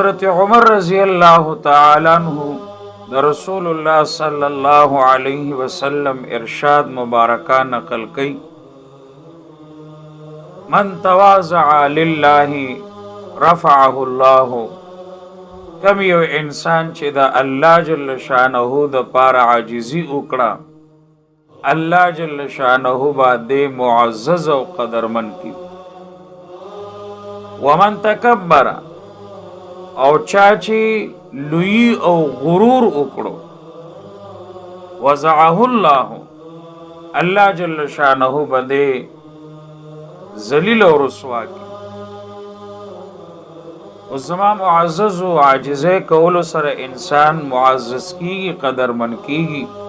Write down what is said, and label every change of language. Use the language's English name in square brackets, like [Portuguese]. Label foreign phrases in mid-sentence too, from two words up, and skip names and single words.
[Pashto] حضرت عمر [Arabic] رضی اللہ تعالی عنہ [Pashto] د رسول اللہ [Arabic] صلی اللہ علیہ وسلم [Urdu] ارشاد مبارکہ نقل کئی [Arabic] من تواضع للہ رفعه اللہ [Pashto] کم یو انسان چې د الله [Arabic] جل شانه [Pashto] د پاره عاجزی وکړه الله [Arabic] جل شانه [Pashto] باندې معزز او قدرمن کی [Arabic] ومن تکبر [Pashto] او چاچی لوی او غرور وکړو [Arabic] وضعه الله [Pashto] الله [Arabic] جل شانه [Pashto] باندې ذلیل او رسوا کی او زما معزز و عاجزه کولو سره انسان معزز کیږي قدرمن کیږي